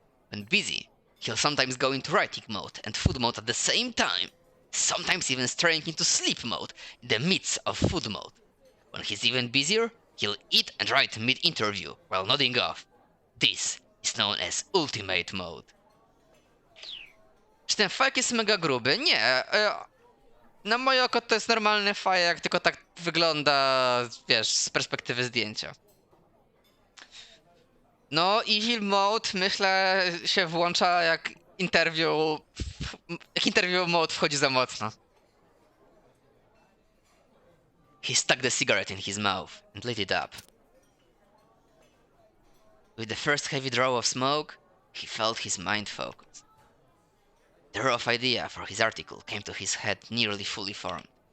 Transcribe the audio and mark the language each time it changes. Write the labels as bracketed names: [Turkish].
[English] When busy, he'll sometimes go into writing mode and food mode at the same time, sometimes even straying into sleep mode in the midst of food mode. When he's even busier, he'll eat and write mid-interview while nodding off. This is known as ultimate mode. [Polish] Czy ten fajek jest mega gruby? Nie. Na moje oko to jest normalny fajek, tylko tak wygląda, wiesz, z perspektywy zdjęcia. No i heal mode, myślę, się włącza jak interview mode wchodzi za mocno. [English] He stuck the cigarette in his mouth and lit it up. With the first heavy draw of smoke, he felt his mind focus. The rough idea for his article came to his head nearly fully formed.